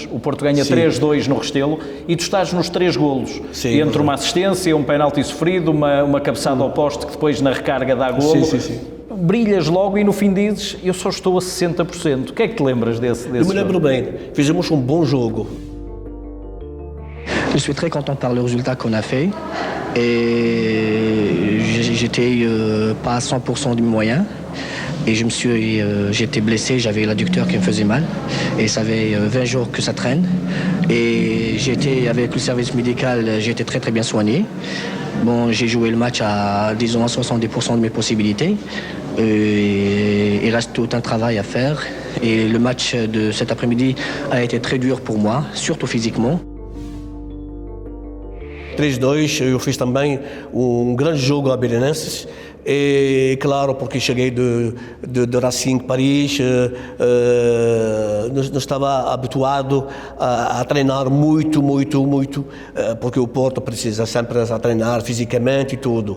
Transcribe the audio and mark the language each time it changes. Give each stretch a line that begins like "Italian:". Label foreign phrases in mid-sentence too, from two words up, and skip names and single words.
Portuguese: O Porto ganha 3-2 no Restelo e tu estás nos 3 golos. Sim, entre uma assistência, um penalti sofrido, uma cabeçada ao poste que depois na recarga dá golo. Sim. Brilhas logo e no fim dizes, eu só estou a 60%. O que é que te lembras desse jogo? Eu me lembro bem, fizemos um bom jogo.
French: Je suis très content par le résultat qu'on a fait et j'étais pas à 100% de mes moyens et j'étais blessé, j'avais l'adducteur qui me faisait mal et ça fait 20 jours que ça traîne et avec le service médical, j'ai été très bien soigné. Bon, j'ai joué le match à disons à 70% de mes possibilités. Il reste tout un travail à faire et le match de cet après-midi a été très dur pour moi, surtout physiquement.
Portuguese: 3-2, eu fiz também um grande jogo a Belenenses. E, claro, porque cheguei de Racing Paris, não estava habituado a treinar muito, porque o Porto precisa sempre treinar fisicamente e tudo.